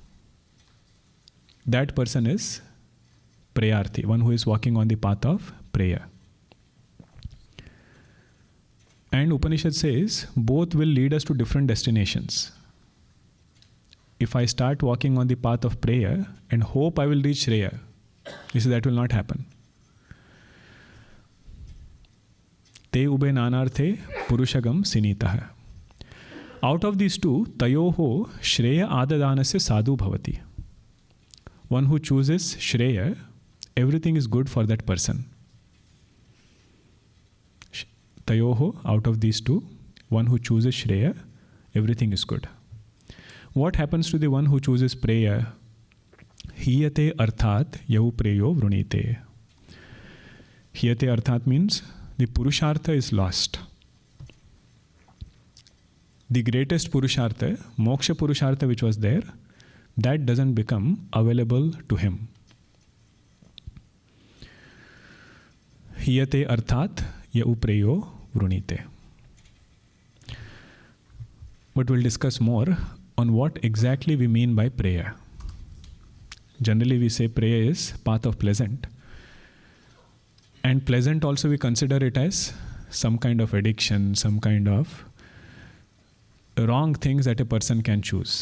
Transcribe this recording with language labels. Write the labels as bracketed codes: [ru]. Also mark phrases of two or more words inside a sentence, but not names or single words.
[en] That person is prayarthi, one who is walking on the path of prayer. And Upanishad says, both will lead us to different destinations. If I start walking on the path of prayer and hope I will reach Shreya, he says that will not happen. [sa] ते उभे नानार्थे पुरुषं सिनीतः. [en] Out of these two, [sa] तयोः श्रेय आददानस्य साधु भवति. [en] One who chooses Shreya, everything is good for that person. Tayoho, out of these two, one who chooses Shreya, everything is good. What happens to the one who chooses prayer? [sa] हीयते अर्थात् य उ प्रेयो वृणीते. हीयते अर्थात् [en] means the purushartha is lost. The greatest purushartha, [sa] मोक्ष पुरुषार्थ [en] which was there, that doesn't become available to him. [sa] हीयते अर्थात् य उ प्रेयो वृणीते. [en] But we'll discuss more on what exactly we mean by prayer. Generally we say prayer is path of pleasant. And pleasant also we consider it as some kind of addiction, some kind of wrong things that a person can choose.